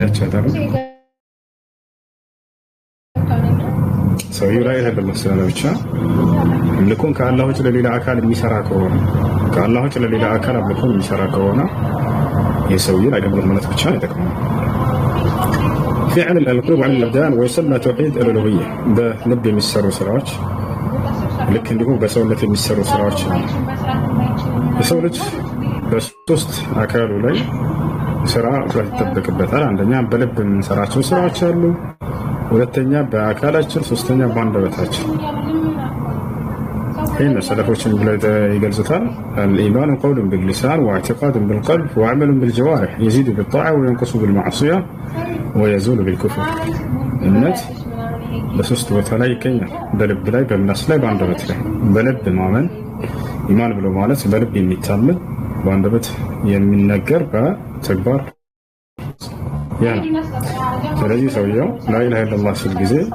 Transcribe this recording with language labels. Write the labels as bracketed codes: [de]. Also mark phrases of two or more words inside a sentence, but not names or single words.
[am] ያቻታል ሰውየው ላይ አይደለም ስለሆነ ብቻ አምልኮን ከአላህ ውጭ ለሌላ አካል የሚሰራ ከሆነ ከአላህ ውጭ ለሌላ አካል አምልኮን የሚሰራ ከሆነ የሰውየው አይደለም ማለት ብቻ አይጠቅምም። [ar] فعل القلوب عن الابدان ويسمى توحيد الالوهيه [am] በልብ የሚሰሩ ስራዎች ልክ እንዲሁ በሰውነት የሚሰሩ ስራዎች የሰው ልጅ በሶስት አካሉ ላይ ስራ ይጠበቅበታል። አንደኛ በልብ የምንሰራቸው ስራዎች አሉ፣ ሁለተኛ በአካላችን፣ ሶስተኛ በአንደበታችን። ይህን ሰለፎችን ብለው ይገልጹታል። [ar] الإيمان قول باللسان واعتقاد بالقلب وعمل بالجوارح يزيد بالطاعة وينقص بالمعصية ويزول بالكفر። [am] እምነት በሶስት ቦታ ላይ ይገኛል። በልብ ላይ፣ በምላስ ላይ፣ በአንደበት ላይ። በልብ ማመን ኢማን ብሎ ማለት በልብ የሚታመን በአንደበት የሚነገር በተግባር ያ ነው። ስለዚህ ሰውየው [ar] لا إله إلا الله [am] ሲል ጊዜ